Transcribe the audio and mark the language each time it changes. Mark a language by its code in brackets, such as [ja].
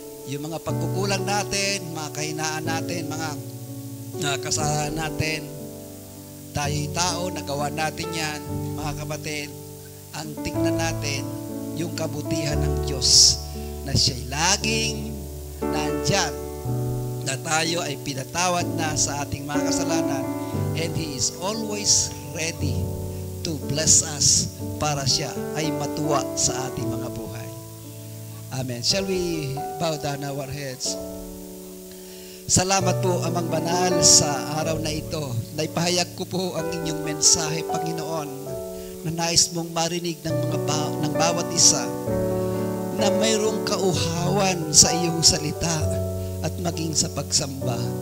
[tl] Yung mga pagkukulang natin, mga kahinaan natin, mga kasalanan natin, tayo'y tao, nagawa natin yan, mga kapatid, ang tignan natin yung kabutihan ng Diyos na siya'y laging nandyan, na tayo ay pinatawad na sa ating mga kasalanan, [en] and He is always ready to bless us [tl] para siya ay matuwa sa ating mga buhay. Amen. [en] Shall we bow down our heads? [tl] Salamat po, Amang Banal, sa araw na ito. Naipahayag ko po ang inyong mensahe, Panginoon, na nais mong marinig ng bawat isa na mayroong kauhawan sa iyong salita at maging sa pagsamba.